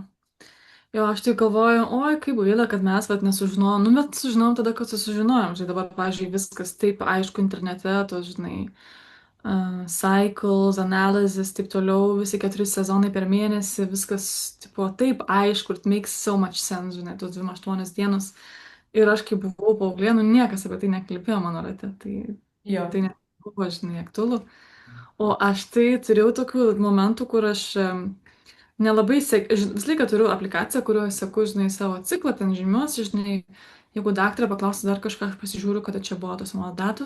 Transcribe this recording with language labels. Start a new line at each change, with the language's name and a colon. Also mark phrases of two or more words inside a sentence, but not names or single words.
Lithuanian: Jo, aš tai galvoju, oi, kaip gaila, kad mes nesužinojom, bet sužinojom tada, kad sužinojom. Žinai, dabar, pavyzdžiui, viskas taip aišku internete, to, žinai,
English: cycles, analysis,
Lithuanian: taip toliau, visi 4 sezonai per mėnesį, viskas, tipo, taip aišku,
English: it makes so much sense,
Lithuanian: žinai, tos 28 dienos. Ir aš, kai buvau paauglė, niekas apie tai nekalbėjo mano rate, tai nebuvo, žinai, aktualu. O aš tai turėjau tokių momentų, kur aš nelabai visą laiką turiu aplikaciją, kurioje seku, žinai, savo ciklą, ten žymiuosi, žinai, jeigu daktarė paklausia dar kažką, aš pasižiūriu, kada čia buvo tos mano datos.